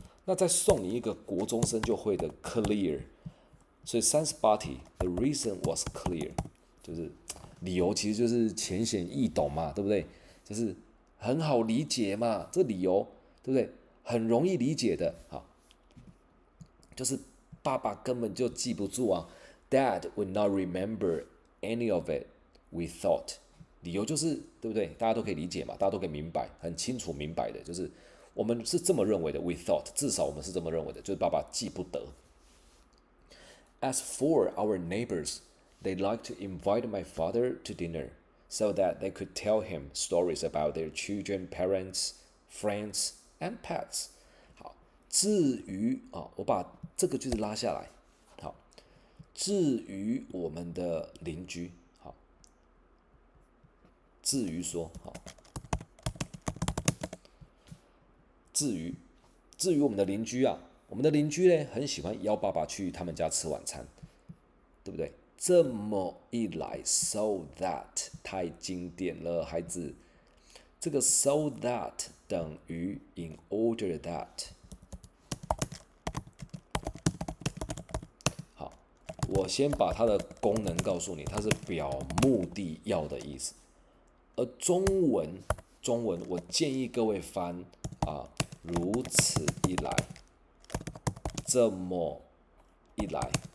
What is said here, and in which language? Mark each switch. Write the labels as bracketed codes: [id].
[zh] 那再送你一个国中生就会的 clear， 所以38题 [en] the reason was clear， [zh] 就是理由其实就是浅显易懂嘛，对不对？就是很好理解嘛，这理由对不对？很容易理解的，好，就是爸爸根本就记不住啊。 [en] Dad would not remember any of it. We thought， [zh] 理由就是对不对？大家都可以理解嘛，大家都可以明白，很清楚明白的，就是我们是这么认为的。 [en] We thought， [zh] 至少我们是这么认为的，就是爸爸记不得。 [en] As for our neighbors, they like to invite my father to dinner so that they could tell him stories about their children, parents, friends, and pets. [zh] 好，至于我把这个句子拉下来。好，至于我们的邻居，好，至于说，好，至于我们的邻居啊，我们的邻居呢很喜欢邀爸爸去他们家吃晚餐，对不对？这么一来 ，so that 太经典了，孩子。这个 so that 等于 in order that。好，我先把它的功能告诉你，它是表目的要的意思。而中文我建议各位翻如此一来，这么一来。